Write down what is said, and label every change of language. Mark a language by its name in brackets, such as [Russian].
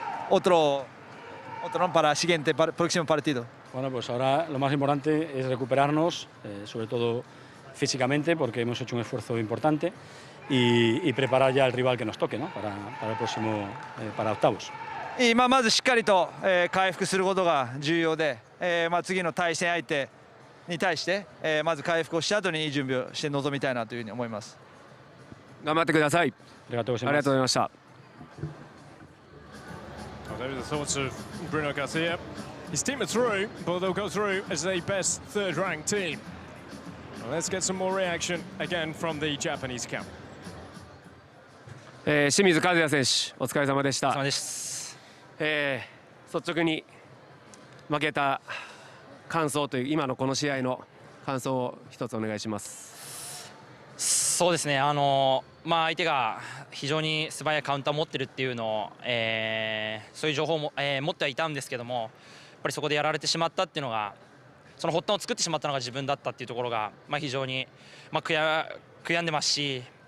[Spanish] Otro para el siguiente próximo partido. Bueno, pues ahora lo más importante es recuperarnos, sobre todo físicamente, porque hemos hecho un esfuerzo importante, y preparar ya el rival que nos toque, ¿no? Para el próximo, para octavos. [Japanese] まずしっかりと、回復することが重要で、まあ、次の対戦相手に対して、まず回復をした後にいい準備をして臨みたいなというふうに思います。頑張ってください。ありがとうございます。ありがとうございました。 [English] Those are the thoughts of Bruno Garcia. His team are through, but they'll go through as a best third-ranked team. Well, let's get some more reaction again from the Japanese camp. [Japanese] 清水和也選手、お疲れ様でした。お疲れ様です。率直に負けた感想という今のこの試合の感想を一つお願いします。そうですね。相手が非常に素早いカウンターを持ってるっていうのを、そういう情報も、持ってはいたんですけども、やっぱりそこでやられてしまったっていうのが、その発端を作ってしまったのが自分だったっていうところが、非常に、悔やんでますし。